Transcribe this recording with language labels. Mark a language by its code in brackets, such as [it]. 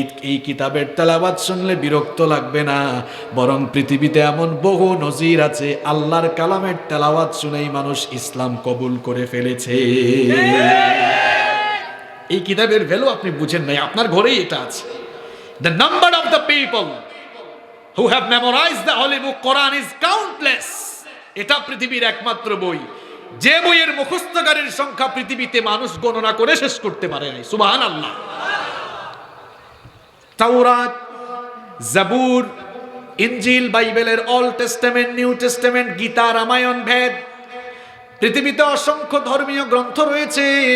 [bn] এই কিতাবের তেলাওয়াত শুনলে বিরক্ত লাগবে না, বরং পৃথিবীতে এমন বহু নজির আছে আল্লাহর কালামের তেলাওয়াত শুনেই মানুষ ইসলাম কবুল করে ফেলেছে। এই কিতাবের ভ্যালু আপনি বুঝেন নাই, আপনার ঘরেই এটা আছে। [en] The number of the people who have memorized the holy book Quran is countless. [bn] এটা পৃথিবীর একমাত্র বই যে বইয়ের মুখস্থকারীর সংখ্যা পৃথিবীতে মানুষ গণনা করে শেষ করতে পারে নাই। সুবহানাল্লাহ। তাওরাত, জাবুর, ইনজিল, বাইবেলের all testament, new testament, Gita, Ramayana, ভেদ, পৃথিবীতে অসংখ্য ধর্মীয় গ্রন্থ রয়েছে।